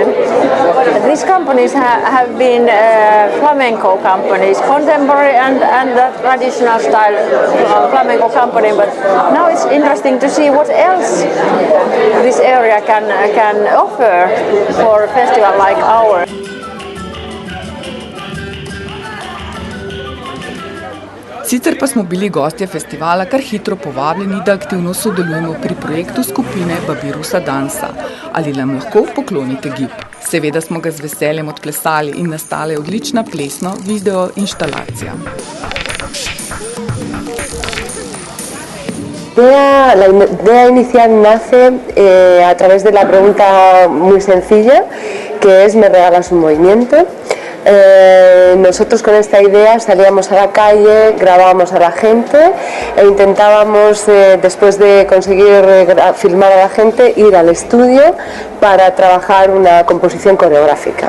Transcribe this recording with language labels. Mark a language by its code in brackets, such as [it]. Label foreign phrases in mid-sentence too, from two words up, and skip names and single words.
[en] These companies have been flamenco companies, contemporary and the traditional style flamenco company, but now it's interesting to see what else this area can offer for a festival like ours. [sl] Sicer pa smo bili gostje festivala kar hitro povabljeni, da aktivno sodelujemo pri projektu skupine Babirusa Dansa. Ali nam lahko poklonite gib? Seveda smo ga z veseljem odplesali in nastala je odlična plesno-video instalacija. [es] La idea inicial nace a través de la pregunta muy sencilla, que es ¿me regalas un movimiento? Nosotros con esta idea salíamos a la calle, grabábamos a la gente e intentábamos, después de conseguir filmar a la gente, ir al estudio para trabajar una composición coreográfica.